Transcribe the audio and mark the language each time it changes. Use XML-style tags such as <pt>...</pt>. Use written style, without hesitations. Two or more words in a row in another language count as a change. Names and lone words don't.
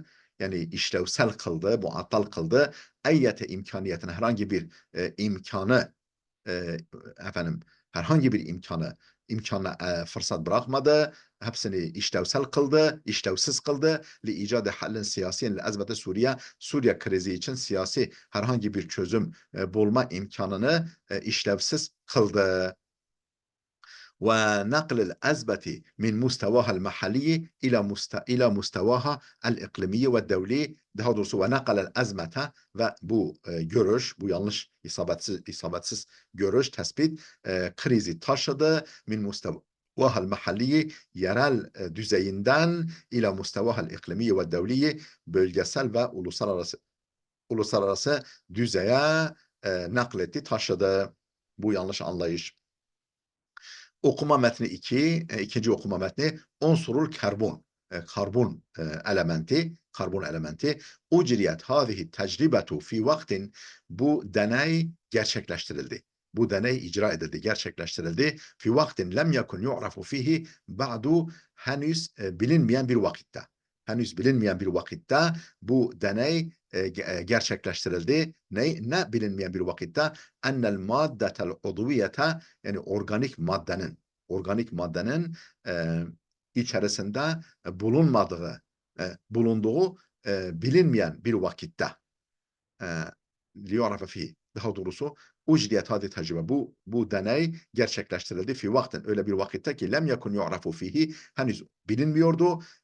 <tr>Yani işlevsel kıldı, muattal kıldı.</tr> <ar>أية إمكانية</ar> <tr>herhangi bir imkanı, efendim herhangi bir imkana fırsat bırakmadı. Hepsini işlevsel kıldı, işlevsiz kıldı.</tr> <ar>لإيجاد حل سياسي للأزمة</ar> <tr>Suriye krizi için siyasi herhangi bir çözüm bulma imkanını işlevsiz kıldı.</tr> <ar>ونقل الأزمة من مستواها المحلي إلى مستواها الإقليمي والدولي.</ar> <tr>Daha doğrusu</tr> <ar>ونقل الأزمة,</ar> <tr>ve bu görüş, bu yanlış, isabetsiz görüş, tespit, krizi taşıdı</tr> <ar>من مستواها المحلي,</ar> <tr>yerel düzeyinden,</tr> <ar>إلى مستواها الإقليمي والدولي,</ar> <tr>bölgesel ve uluslararası düzeye nakletti, taşıdı. Bu yanlış anlayış. Okuma metni 2, ikinci okuma metni,</tr> <ar>عنصر الكربون,</ar> <tr>karbon elementi.</tr> <ar>أجريت هذه التجربة في وقت,</ar> <tr>bu deney gerçekleştirildi. Bu deney icra edildi, gerçekleştirildi.</tr> <ar>في وقت لم يكن يعرف فيه بعد,</ar> <tr>henüz bilinmeyen bir vakitte. Henüz bilinmeyen bir vakitte bu deney gerçekleştirildi. Ne bilinmeyen bir vakitte?</tr> <ar>أن المادة العضوية,</ar> <tr>yani organik maddenin içerisinde bulunduğu bilinmeyen bir vakitte,</tr> <ar>ليعرف في,</ar> <tr>daha doğrusu</tr> <ar>أجريت هذه</ar> <tr>tecrübe, bu deney gerçekleştirildi</tr> <ar>في وقت,</ar> <tr>öyle bir vakitte ki</tr> <ar>لم يكن يعرف فيه,</ar> <tr>henüz bilinmiyordu,</tr>